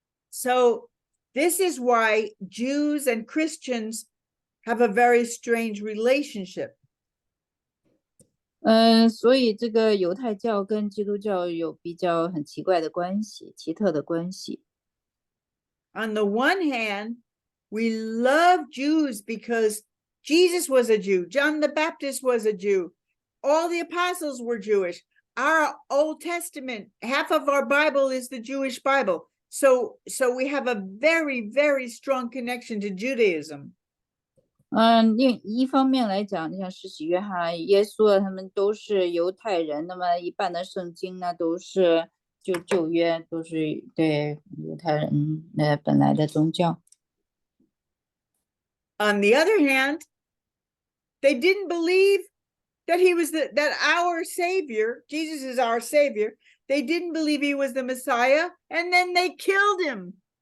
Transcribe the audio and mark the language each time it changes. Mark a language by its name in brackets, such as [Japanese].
[English] So this is why Jews and Christians have a very strange relationship. [Chinese] 所以这个犹太教跟基督教有比较很奇怪的关系，奇特的关系。 [English] On the one hand, we love Jews because Jesus was a Jew, John the Baptist was a Jew, all the apostles were Jewish. Our Old Testament, half of our Bible is the Jewish Bible. So we have a very, very strong connection to Judaism. [Chinese] 另一方面来讲，像施洗约翰、耶稣他们都是犹太人，那么一半的圣经呢都是旧约，都是对犹太人本来的宗教。 [English] On the other hand, they didn't believe that he was that our Savior, Jesus is our Savior. They didn't believe he was the Messiah, and then they killed him.